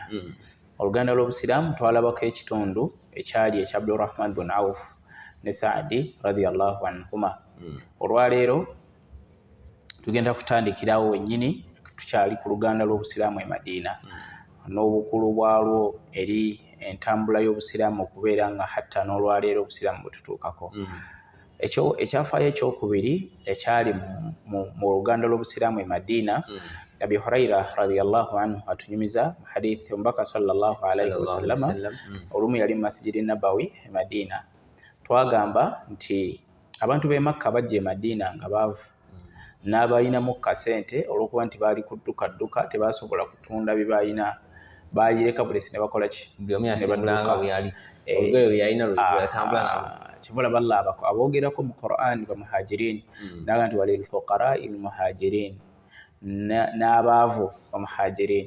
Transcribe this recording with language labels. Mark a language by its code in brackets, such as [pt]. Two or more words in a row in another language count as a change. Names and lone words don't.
[lg] Oluganda lw'obusiraamu twalabako ekitundu ekyali ekya Abdurrahman bin Auf ne Saadi [ar] رضي الله عنهما. [lg] Olwaleero tugenda kutandikirawo wennyini tukyali ku luganda lw'obusiraamu e Madiina n'obukulu bwalwo eri entambula y'obusiraamu okubeera nga hatta n'olwaleero obusiraamu bwe tutuukako. Ekyafaayo ekyokubiri ekyali mu luganda lw'obusiraamu e Madiina, Abi Huraira [ar] رضي الله عنه [lg] atunyumiza hadithi omubaka [ar] صلى الله عليه وسلم [lg] olumu yali mu Masjidi Nabawi e Madiina. Twagamba nti abantu b'e Makka bajja e Madiina nga baavu n'abalinamu kasente olw'okuba nti baali kudduka tebasobola kutunda bye baalina, baayireka bulesi ne bakola ki? Kivola balla aboogerako mu Qur'an ba muhajirin naga nti [ar] وللفقراء المهاجرين, [lg] n'abaavu ba muhajirin.